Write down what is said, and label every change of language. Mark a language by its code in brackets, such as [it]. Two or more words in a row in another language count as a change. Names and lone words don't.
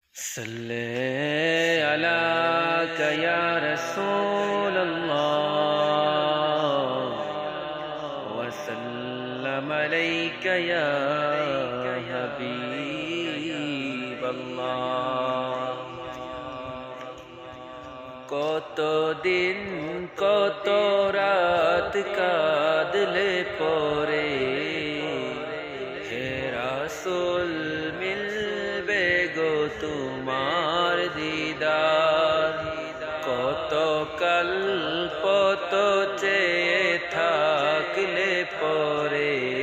[ar] صلی علیک یا رسول اللہ وسلم علیک یا حبیب اللہ [bn] কত দিন কত রাত কাঁদলে পরে হে রাসূল মিলবে গো তোমার দিদার কত কল্প তো চেয়ে থাকলে পরে